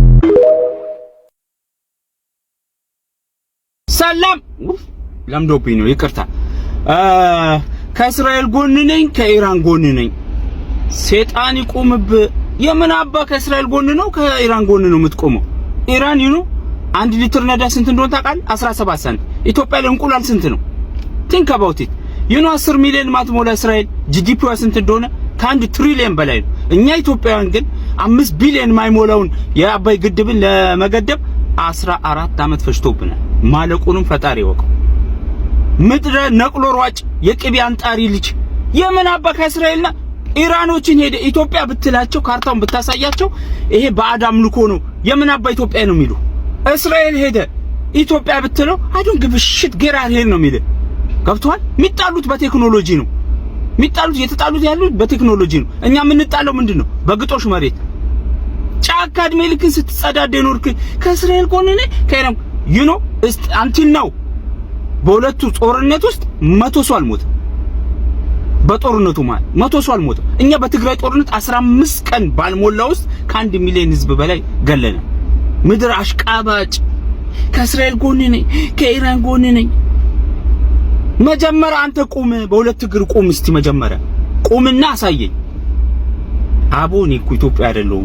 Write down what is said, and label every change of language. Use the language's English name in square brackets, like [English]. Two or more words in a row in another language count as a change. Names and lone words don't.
[Amharic] ሰላም ለምዶብኝ ነው ይቅርታ። ከእስራኤል ጎን ነኝ፣ ከኢራን ጎን ነኝ። ሰይጣን ይቆምብ። የምን አባ ከእስራኤል ጎን ነው ከኢራን ጎን ነው የምትቆመው? ኢራን ይኑ 1 ሊትር ነዳጅ ስንት እንደሆነ ታውቃለህ? 17 ሳንቲም። ኢትዮጵያ ላይ እንቁላል ስንት ነው? [English] think about it [Amharic] 10 ሚሊዮን ማትሞላ እስራኤል ጂዲፒዋ ስንት እንደሆነ ከ1 ትሪሊየን በላይ ነው። እኛ ኢትዮጵያውያን ግን 5 ቢሊዮን ማይሞላውን የአባይ ግድብን ለመገደብ 14 አመት ፈጅቶብናል። ማለቁንም ፈጣሪ ወቀው። ምድረ ነቅሎ ሯጭ የቅቤ አንጣሪ ልጅ የምን አባ ከእስራኤልና ኢራኖችን ሄደ ኢትዮጵያ ብትላቸው ካርታውን ብታሳያቸው ይሄ ባዕድ አምልኮ ነው የምን አባ ኢትዮጵያ ነው የሚሉ። እስራኤል ሄደ ኢትዮጵያ ብትለው [English] I don't give a shit get out here [Amharic] ነው የሚል። ገብቷል? የሚጣሉት በቴክኖሎጂ ነው። የተጣሉት ያሉት በቴክኖሎጂ ነው። እኛ የምንጣለው ምንድነው? በግጦሽ መሬት ጫካ እድሜ ልክን ስትጸዳደ ኖርክ ከእስራኤል ጎን ነህ ከኢራን [English] you know until now [Amharic] በሁለቱ ጦርነት ውስጥ 100 ሰው አልሞተ። በጦርነቱ ማለት 100 ሰው አልሞተ። እኛ በትግራይ ጦርነት 15 ቀን ባልሞላ ውስጥ ከ1 ሚሊዮን ህዝብ በላይ ገለነ። ምድር አሽቃባጭ ከእስራኤል ጎን ነኝ ከኢራን ጎን ነኝ። መጀመሪያ አንተ ቁም፣ በሁለት እግር ቁም። እስቲ መጀመሪያ ቁምና አሳየኝ። አቦኔ እኮ ኢትዮጵያ አይደለሁም።